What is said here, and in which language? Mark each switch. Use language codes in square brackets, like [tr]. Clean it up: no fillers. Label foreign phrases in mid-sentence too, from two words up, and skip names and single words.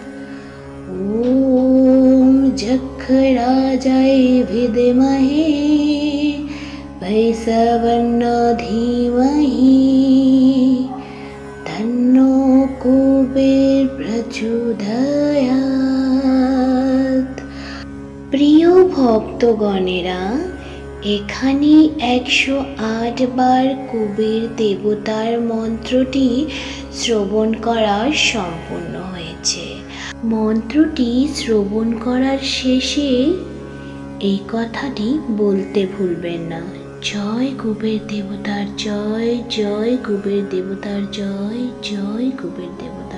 [sa] ॐ जखराजाय विद्महे वैश्रवण्य धीमहि तन्नो कुबेर प्रचोदयात्। [bn] প্রিয় ভক্তগণেরা, এখানে 108 বার কুবের দেবতার মন্ত্রটি শ্রবণ করা সম্পূর্ণ হয়েছে। মন্ত্রটি শ্রবণ করার শেষে এই কথাটি বলতে ভুলবেন না, জয় কুবের দেবতার জয়, জয় কুবের দেবতার জয়, জয় কুবের দেবতা।